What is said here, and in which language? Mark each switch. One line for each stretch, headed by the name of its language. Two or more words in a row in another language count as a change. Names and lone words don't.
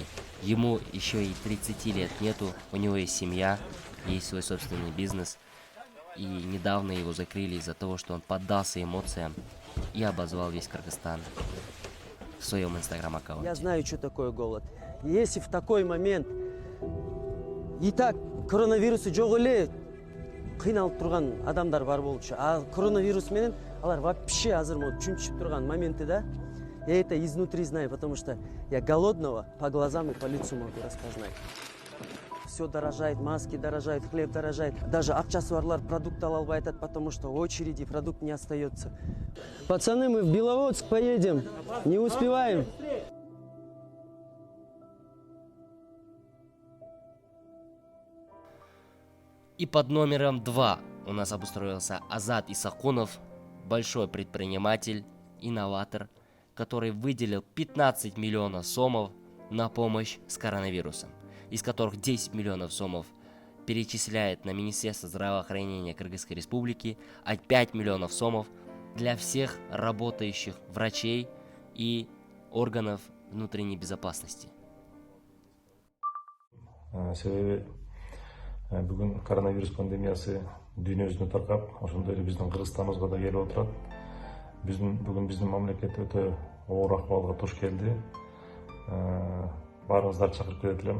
Russian: Ему еще и 30 лет нету, у него есть семья, есть свой собственный бизнес. И недавно его закрыли из-за того, что он поддался эмоциям и обозвал весь Кыргызстан в своем инстаграм-аккаунте. Я знаю, что такое голод. Если в такой момент и так
Kyrgyz: коронавирусы жок эле кыйналып турган адамдар бар болчу,
Russian: а
Kyrgyz: коронавирус менен алар вообще азыр могут чүнчүп турган
Russian: моменты, да? Я это изнутри знаю, потому что я голодного по глазам и по лицу могу распознать. Все дорожает, маски дорожают, хлеб дорожает.
Kyrgyz: Даже акчасы барлар продукт ала албай атат,
Russian: потому что в очереди продукт не остается. Пацаны, мы в Беловодск поедем, не успеваем. И под номером 2 у нас обустроился Азат Исакунов, большой предприниматель, инноватор, который выделил 15 миллионов сомов на помощь с коронавирусом, из которых 10 миллионов сомов перечисляет на Министерство здравоохранения Кыргызской Республики, а 5 миллионов сомов для всех работающих врачей и органов внутренней безопасности.
Kyrgyz: Бүгін коронавирус пандемиясы дүйнө жүзүнө таркап, ошондой эле биздин Кыргызстаныбызга да келип отурат. Бүгүн биздин мамлекет өтө оор акыбалга туш келди. Баарыңыздарды чакырып келет элем.